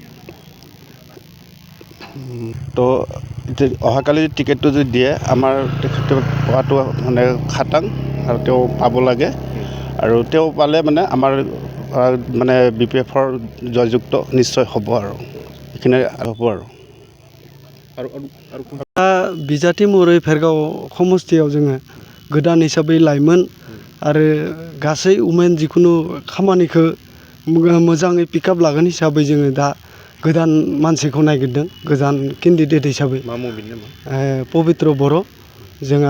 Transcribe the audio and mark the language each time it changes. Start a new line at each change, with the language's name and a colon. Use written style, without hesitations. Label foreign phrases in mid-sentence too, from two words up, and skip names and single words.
Assamese: তো অহাকালি টিকেটটো যদি দিয়ে আমাৰ তেখেতে পোৱাটো মানে খাটাং আৰু তেওঁ পাব লাগে আৰু তেওঁ পালে মানে আমাৰ মানে বিপিএফৰ জয়যুক্ত নিশ্চয় হ'ব আৰু এইখিনি হ'ব আৰু
Bodo: बिजाथि महरै भेरगाव समस्थियाव जोङो गोदान हिसाबै लाइमोन आरो गासै उमेन जिखुनु खामानिखौ मोजाङै पिकआप लागोन हिसाबै जोङो दा गोदान मानसिखौ नागिरदों गोदान केन्डिडेट हिसाबै पबित्र बर' जोंहा